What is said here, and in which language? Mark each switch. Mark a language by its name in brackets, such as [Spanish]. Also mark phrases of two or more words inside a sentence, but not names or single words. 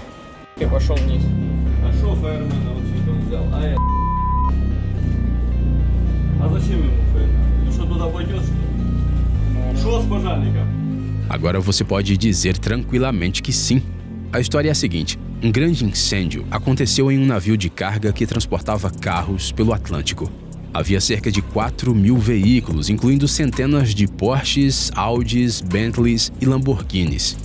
[Russian] Я пошел вниз. А шо фаермена вот сюда он взял? А зачем ему фаермен? Ну что, туда пойдет, что ли? Шо с пожарником? [Portuguese] Agora você pode dizer tranquilamente que sim. A história é a seguinte: um grande incêndio aconteceu em um navio de carga que transportava carros pelo Atlântico. Havia cerca de 4.000 veículos, incluindo centenas de Porsches, Audis, Bentleys e Lamborghinis.